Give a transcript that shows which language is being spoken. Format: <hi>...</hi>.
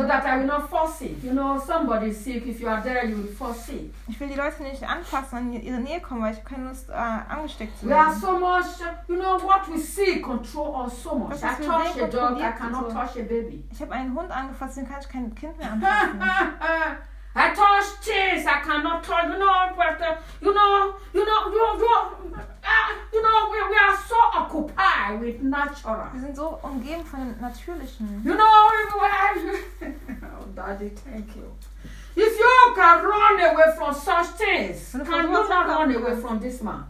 <en>so that I will not fall sick. You know, somebody is sick. If you are there, you will fall sick.</en> <de>Ich will die Leute nicht anfassen, in ihre Nähe kommen, weil ich keine Lust, angesteckt zu werden.</de> <en>We are so much, you know, what we see control us so much. Was I touch a dog, I cannot touch a baby.</en> <de>Ich habe einen Hund angefasst, den kann ich kein Kind mehr anfassen.</de> <en>I touch things, I cannot touch, we are so occupied with natural.</en> <de>Wir sind so umgeben von dem Natürlichen.</de> <en>You know, oh, Daddy, thank you. If you can run away from such things, can you not run away from this man?</en>